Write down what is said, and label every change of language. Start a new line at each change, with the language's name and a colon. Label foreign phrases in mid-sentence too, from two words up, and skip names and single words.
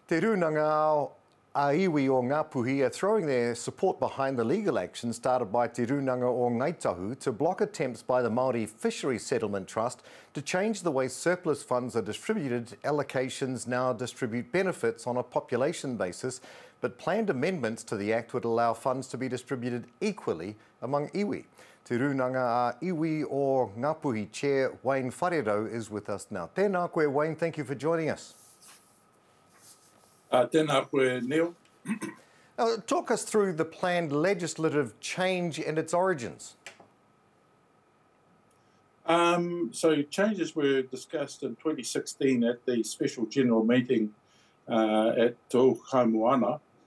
English: Te Rūnanga-Ā-Iwi-Ō-Ngāpuhi are throwing their support behind the legal action started by Te Rūnanga or Ngāi Tahu to block attempts by the Māori Fisheries Settlement Trust to change the way surplus funds are distributed. Allocations now distribute benefits on a population basis, but planned amendments to the Act would allow funds to be distributed equally among iwi. Te Rūnanga-Ā-Iwi-Ō-Ngāpuhi Chair Wayne Wharero is with us now.
Māori: Tēnā koe, Wayne,
English: thank you for joining us.
Māori: Tēnā koe, Neil.
English: Talk us through the planned legislative change and its origins. So changes were discussed in 2016 at the special general meeting at Te Moana.